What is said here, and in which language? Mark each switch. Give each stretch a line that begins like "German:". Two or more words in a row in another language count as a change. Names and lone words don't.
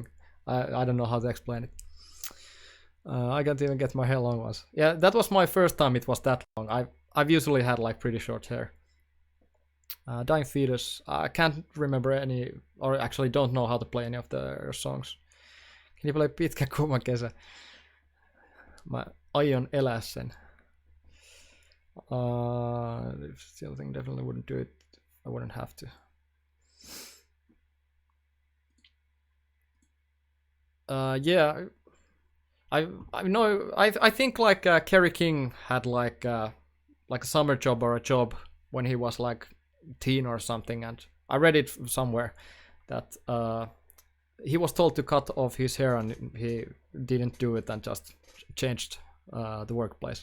English: I don't know how to explain it. I can't even get my hair long once. Yeah, that was my first time it was that long. I've usually had like pretty short hair. Dying Fetus. I can't remember any, or actually don't know how to play any of the songs. Can you play
Finnish: Pitkä Kuuma Kesä? Mä aion elää sen.
English: The other thing definitely wouldn't do it. I wouldn't have to. Yeah, I know. I think like Kerry King had like a summer job or a job when he was like teen or something, and I read it somewhere that he was told to cut off his hair and he didn't do it and just changed the workplace.